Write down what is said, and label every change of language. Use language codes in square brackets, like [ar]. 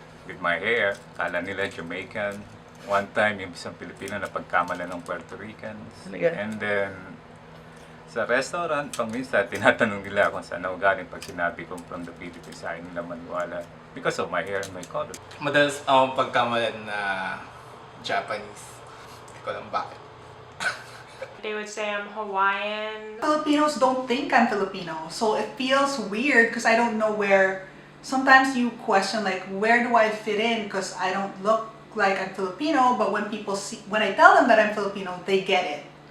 [en] With my hair, [tl] kala nila [en] Jamaican. [tl] One time, yung isang Pilipino na pagkamala ng Puerto Ricans. And then, sa restaurant, pang minsan, tinatanong nila kung saan ako galing pag sinabi kong [en] from the Philippines, [tl] ayaw nila maniwala. [en] Because of my hair and my color. [tl] Madalas akong pagkamalan na Japanese. Hindi ko alam bakit. [en] They would say I'm Hawaiian. Filipinos don't think I'm Filipino, so it feels weird because I don't know where. Sometimes you question like, where do I fit in? Because I don't look like I'm Filipino, but when people see, when I tell them that I'm Filipino, they get it.